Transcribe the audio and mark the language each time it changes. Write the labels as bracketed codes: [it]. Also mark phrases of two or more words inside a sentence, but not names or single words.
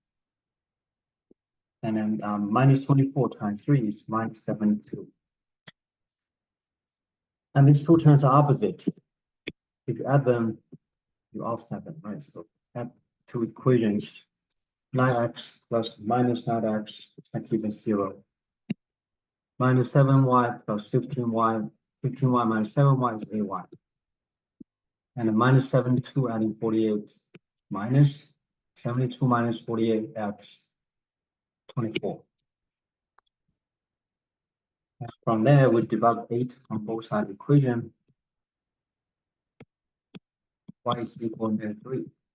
[en] And then minus 24 times 3 is minus 72. And these two terms are opposite. If you add them, you offset them, right? So add two equations, 9x plus minus 9x, that's even 0. Minus 7y plus 15y, 15y minus 7y is 8y. And then minus 72 adding 48 minus 72 minus 48 that's 24. And from there, we divide 8 on both sides of the equation. Y is equal to 3.